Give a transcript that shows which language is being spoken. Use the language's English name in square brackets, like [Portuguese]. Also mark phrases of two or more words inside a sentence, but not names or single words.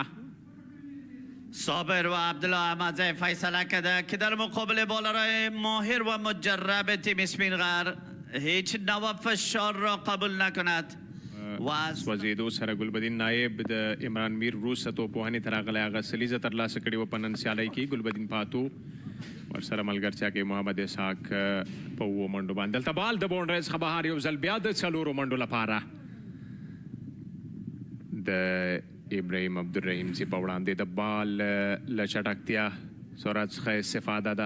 [Persian] صابر و عبدالله احمدزی فیصله کرده که در مقابل بالرای ماهر و مجرب تیم اسپینغر هیچ نوع فشار را قبول نکند [Pashto] سوځېدو سره ګلبدین نایب د عمران میر وروسته توپوهنې ته راغلی هغه سلیزه ترلاسه کړې وه په نن سیالۍ کې ګلبدین پاتو ورسره ملګرتیا کوي محمد اسحاق په اوو منډو باندې دلته بال د باونډرۍ څخه بهر یو ځل بیا د څلورو منډو لپاره د ابراهیم عبدالرحیم زی په وړاندې د بال له چټکتیا سرعت څخه استفاده ده